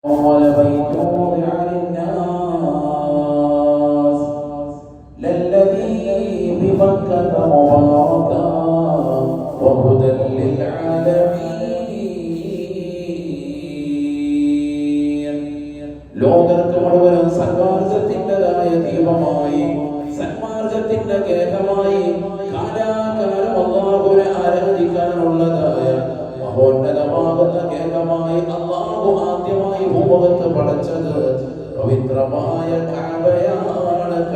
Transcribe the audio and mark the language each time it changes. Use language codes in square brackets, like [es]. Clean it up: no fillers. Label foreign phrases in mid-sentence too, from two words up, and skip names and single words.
[ar] أول بيت وضع للناس للذي ببكة مباركا وهدى للعالمين. [ml] ലോകർക്ക് മുഴുവനും സന്മാർഗത്തിൻ്റെതായ ദീപമായി, സന്മാർഗത്തിന്റെ കേന്ദ്രമായി, കാലാകാലം അല്ലാഹുവിനെ ആരാധിക്കാനുള്ളതായ മഹോന്നതമാകുന്ന കേന്ദ്രമായി അല്ലാഹു ആദ്യമായി ഭൂമുഖത്ത് പടച്ചത് പവിത്രമായ കഅബയാണ്.